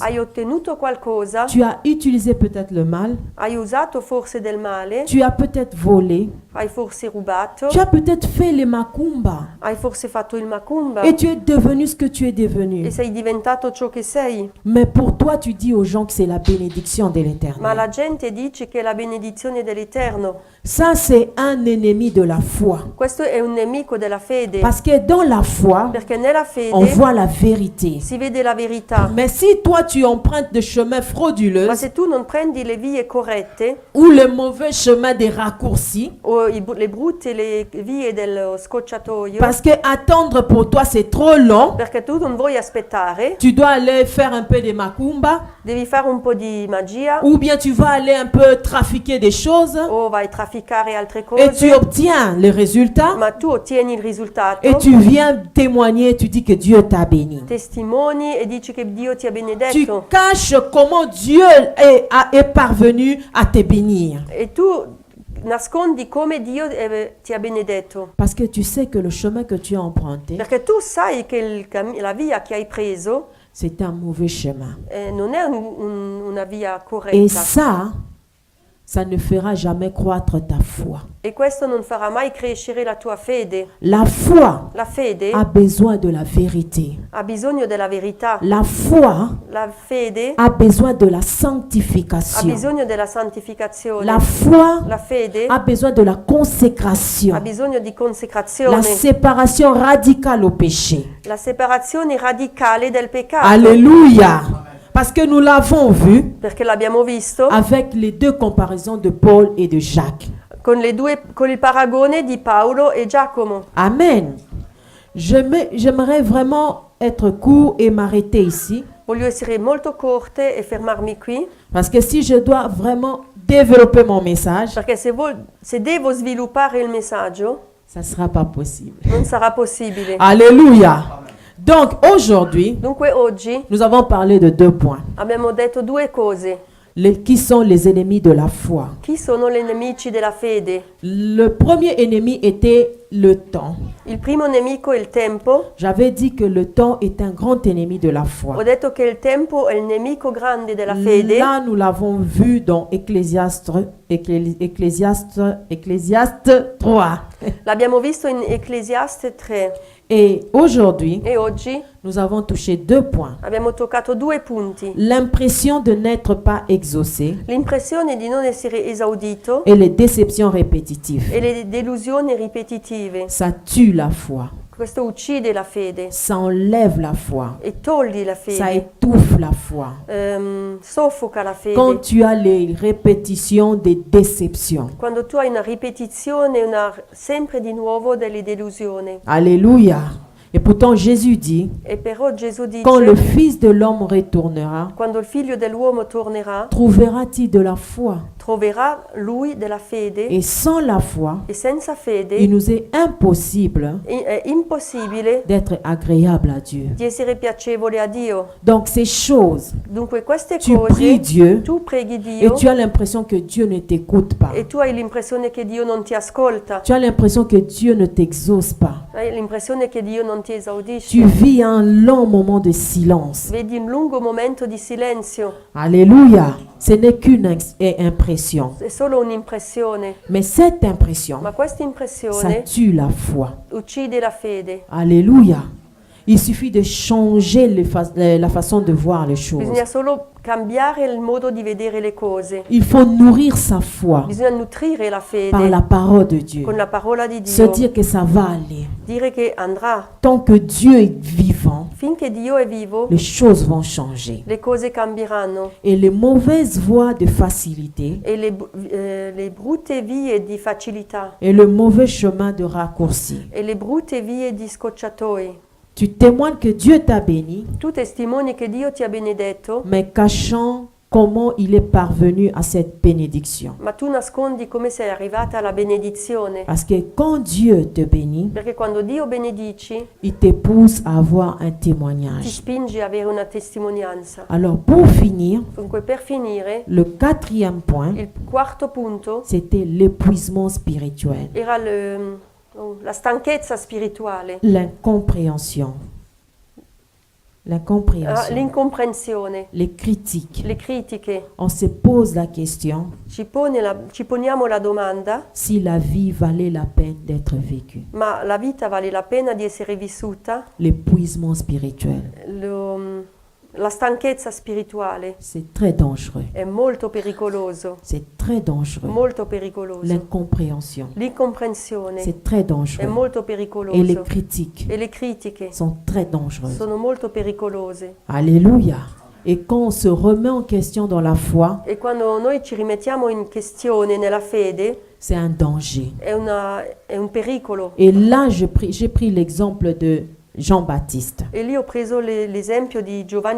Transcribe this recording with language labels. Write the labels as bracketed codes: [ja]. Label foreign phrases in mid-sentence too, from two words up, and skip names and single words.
[it] hai ottenuto qualcosa, [fr] Tu as utilisé peut-être le mal. [it] hai usato forse del male, [fr] Tu as peut-être volé. [it] hai forse rubato, [fr] Tu as peut-être fait les macumba. [it] hai forse fatto il macumba [fr] Et tu es devenu ce que tu es devenu. [it] e sei diventato ciò che sei. [fr] Mais pour toi, tu dis aux gens que c'est la bénédiction de [it] Ma [fr] l'Éternel. [it] la gente dice che è la benedizione dell'Eterno. [fr] Ça, c'est un ennemi de la foi. [it] Questo è un nemico della fede, [fr] Parce que dans la foi, [it] perché nella [fr] on [it] fede [fr] voit la vérité. [it] si vede la verità. [fr] Mais si toi, tu empruntes des chemins [it] Ma [fr] frauduleux [it] se tu non prendi le vie corrette [fr] ou le mauvais chemin des raccourcis, [it] o le brutte le vie dello scocciatoio, [fr] parce que attendre pour toi, c'est trop long, [it] perché tu non vuoi aspettare, [fr] tu dois aller faire un peu de macumba, [it] devi fare un po' di magia [fr] ou bien tu vas aller un peu trafiquer des choses [it] o vai a trafficare altre [fr] et tu [it] cose, [fr] obtiens le résultat [it] ma tu ottieni il risultato, [fr] et tu viens témoigner, tu dis que Dieu t'a béni. [it] testimoni e dici che Dio ti ha [fr] Tu [it] benedetto [fr] caches comment Dieu est parvenu à te bénir. [it] e tu nascondi come Dio ti ha benedetto, [fr] Parce que tu sais que le chemin que tu as emprunté, [it] perché tu sai che la via che hai preso [fr] c'est un mauvais chemin. [it] non è una via [fr] Et [it] corretta [fr] ça ne fera jamais croître ta foi. [it] e questo non farà mai crescere la tua fede. [fr] La foi [it] La fede [fr] a besoin de la vérité. [it] ha bisogno della verità, [fr] La foi [it] la fede [fr] a besoin de la [it] ha [fr] sanctification. [it] bisogno della santificazione, [fr] La foi [it] la fede [fr] a besoin de la [it] ha [fr] consécration. [it] bisogno di [fr] La [it] consecrazione, [fr] séparation radicale au péché. [it] la separazione radicale del peccato. [fr] Alléluia. Parce que nous l'avons vu [it] perché l'abbiamo visto [fr] avec les deux comparaisons de Paul et de Jacques. [it] con il paragone di Paolo e Giacomo. [fr] Amen. J'aimerais vraiment être court et m'arrêter ici. [it] Voglio essere molto corte e fermarmi qui, [fr] Parce que si je dois vraiment développer mon message, [it] perché se devo sviluppare il messaggio [fr] ça ne sera pas possible. [it] non sarà possibile. [fr] Alléluia. Donc aujourd'hui, [it] Dunque oggi [fr] nous avons parlé de 2 points. [it] abbiamo detto due cose. [fr] Qui sont les ennemis de la foi? [it] Chi sono gli nemici della fede? [fr] Le premier ennemi était le temps. [it] Il primo nemico è il tempo. [fr] J'avais dit que le temps est un grand ennemi de la foi. [it] Ho detto che il tempo è il nemico grande della fede. [fr] Là, nous l'avons vu dans Ecclésiaste 3. [it] L'abbiamo visto in Ecclesiaste 3 [fr] Et aujourd'hui, [it] e oggi [fr] nous avons touché 2 points. [it] abbiamo toccato due punti. [fr] L'impression de n'être pas exaucé [it] L'impressione di non essere esaudito [fr] et les déceptions répétitives. [it] e le delusioni ripetitive. [fr] Ça tue la foi. [it] Questo uccide la fede [fr] Ça enlève la foi. [it] e toglie la [fr] Ça [it] fede, [fr] étouffe la foi. [it] soffoca la [fr] Quand [it] fede. [fr] tu as les répétitions des déceptions. [it] Quando tu hai una ripetizione, sempre di nuovo delle delusioni. [fr] Alléluia. Et pourtant Jésus dit, [it] E però Gesù dice, [fr] quand le Fils de l'homme retournera, [it] quando il figlio dell'uomo tornerà, [fr] trouvera-t-il de la foi? [it] troverà lui della fede [fr] Et sans la foi, [it] e senza [fr] il [it] fede [fr] nous est impossible [it] è impossibile [fr] d'être agréable à Dieu. [it] di essere piacevole a Dio. [fr] Donc ces choses, [it] Dunque queste [fr] tu pries [it] cose, [fr] Dieu [it] tu preghi [fr] et [it] Dio [fr] tu as l'impression que Dieu ne t'écoute pas. [it] e tu hai l'impressione che Dio non ti ascolta, [fr] Tu as l'impression que Dieu ne t'exauce pas. [it] hai l'impressione che Dio non ti [fr] Tu [it] esaudisce. [fr] vis un long moment de silence. [it] Vedi un lungo momento di silenzio, [fr] Alléluia. Ce n'est qu'une impression. [it] è solo un'impressione, [fr] Mais cette impression, [it] ma questa [fr] ça [it] impressione [fr] tue la foi. [it] uccide la fede. [fr] Alléluia. Il suffit de changer la façon de voir les choses. [it] Bisogna solo cambiare il modo di vedere le cose. [fr] Il faut nourrir sa foi [it] Bisogna nutrire la [fr] par [it] fede [fr] la parole de Dieu. [it] con la parola di [fr] Se [it] Dio, [fr] dire que ça va aller. [it] dire che andrà. [fr] Tant que Dieu est vivant, [it] Finché Dio è vivo, [fr] les choses vont changer. [it] le cose cambieranno [fr] Et les mauvaises voies de facilité [it] e le brutte vie di facilità [fr] et le mauvais chemin de raccourci. [it] e le brutte vie di scocciatoi. [fr] Tu témoignes que Dieu t'a béni, [it] Tu testimoni che Dio ti ha benedetto, [fr] mais cachant comment il est parvenu à cette bénédiction. [it] ma tu nascondi come sei arrivata alla benedizione. [fr] Parce que quand Dieu te bénit, [it] Perché quando Dio benedici, [fr] il te pousse à avoir un [it] ti [fr] témoignage. [it] spinge a avere una testimonianza. [fr] Alors pour finir, [it] Dunque, per finire, [fr] le 4e point, [it] il quarto punto [fr] c'était l'épuisement spirituel, [it] era la stanchezza spirituale, [fr] l'incompréhension. L'incompréhension, [it] l'incomprensione, [fr] les critiques. [it] le critiche. [fr] On se pose la question [it] Ci poniamo la domanda, [fr] si la vie valait la peine d'être vécue. [it] ma la vita vale la pena di essere vissuta? [fr] L'épuisement spirituel, [it] La stanchezza spirituale [fr] c'est très dangereux. [it] è molto pericoloso, [fr] C'est très dangereux. [it] molto pericoloso. [fr] L'incompréhension, [it] L'incomprensione [fr] c'est très [it] è [fr] dangereux. [it] molto [fr] Et les [it] pericoloso [fr] critiques [it] e le critiche [fr] sont très dangereuses. [it] sono molto pericolose. [fr] Alléluia. Et quand on se remet en question dans la foi, [it] E quando noi ci rimettiamo in questione nella fede [fr] c'est un danger. [it] è un pericolo. [fr] Et là, j'ai pris l'exemple de Jean-Baptiste. [it] E lì ho preso l'esempio di Giovanni